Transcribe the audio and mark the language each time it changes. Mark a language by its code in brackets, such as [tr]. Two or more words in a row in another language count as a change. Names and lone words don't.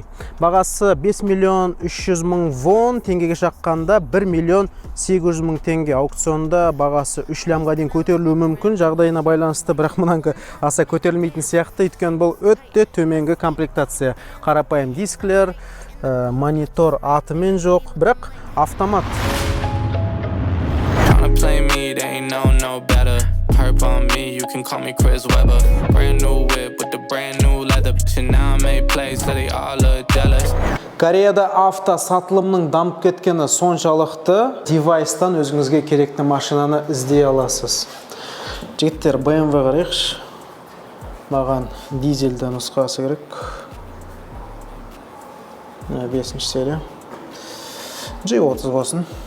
[kk] Бағасы 5 миллион 300 мың вон, теңгеге шаққанда 1 миллион 800 мың теңге. Аукционда бағасы 3 лямға дейін көтерілуі мүмкін, жағдайына байланысты, бірақ мұнанғы аса көтерілмейтін сияқты, өйткені бұл өтте төменгі комплектация. Қарапайым дисклер, монитор атымен жоқ, бірақ автомат. [en] Play me, they ain't know no better. Perp on me, you can call me Chris Webber. Brand new whip with the brand new leather. And now I make plays, so they all look jealous. [kk] Кореяда авто сатылымның дамып кеткені соншалықты девайстан өзіңізге керекті машинаны іздей аласыз. Жігіттер, BMW қарайықшы. Маған дизельді нұсқасы керек. 5-ші серия. G30 болсын.